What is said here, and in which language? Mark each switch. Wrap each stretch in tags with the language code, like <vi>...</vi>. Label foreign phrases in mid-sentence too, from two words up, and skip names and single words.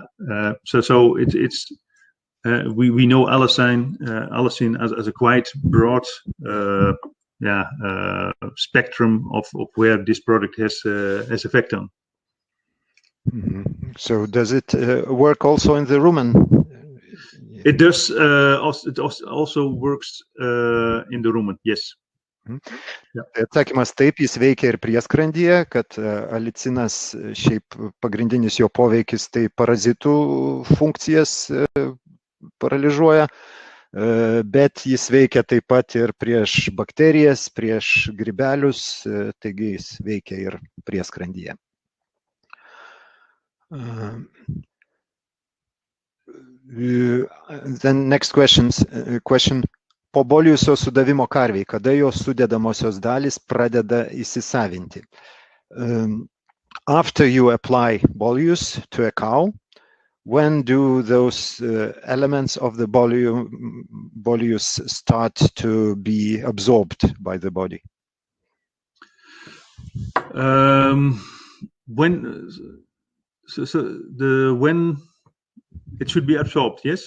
<en>So it's we know allicin as a quite broad spectrum of where this product has effect on. So does it work also in the rumen? It does. It also works in the rumen. Yes.</en> <lt>Atsakymas taip, jis veikia ir prieskrandyje, kad alicinas šiaip pagrindinis jo poveikis tai parazitų funkcijas paralyžiuoja, bet jis veikia taip pat ir prieš bakterijas, prieš grybelius, taigi jis veikia ir prieskrandyje.</lt> <en>Then next question.</en> <lt>Po bolijusio sudavimo karviai, kada jos sudedamosios dalys pradeda įsisavinti?</lt> <en>After you apply bolus to a cow, when do those elements of the bolus start to be absorbed by the body? When it should be absorbed, yes?</en>